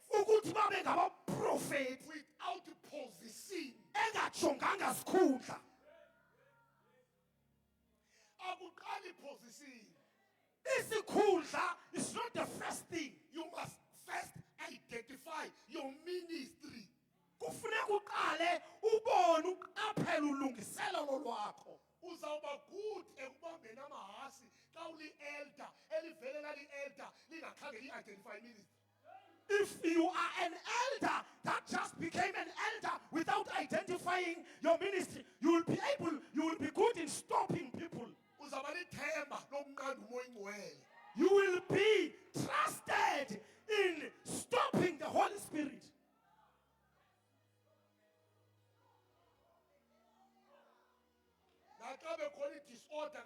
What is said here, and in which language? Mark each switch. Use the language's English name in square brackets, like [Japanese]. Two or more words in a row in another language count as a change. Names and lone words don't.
[Xhosa] ukuthi babe ngabaprofeti [English] without position. [Xhosa] engajonganga sikhundla. Akuqali position. [English] Isikhundla is not the first thing. You must first identify your ministry. [Xhosa] Kufuneka uqale ubone uqaphela ulungiselelo lwakho. Uzawuba good ekubambeni amahasi xa uli-elder elivele lali-elder lingakhange li-identify ministry. [English] If you are an elder that just became an elder without identifying your ministry, you will be good in stopping people. [Xhosa] Uzawuba lithemba lokunqanda umoya ingcwele. [English] You will be trusted in stopping the Holy Spirit. [Xhosa] Naxa bekhona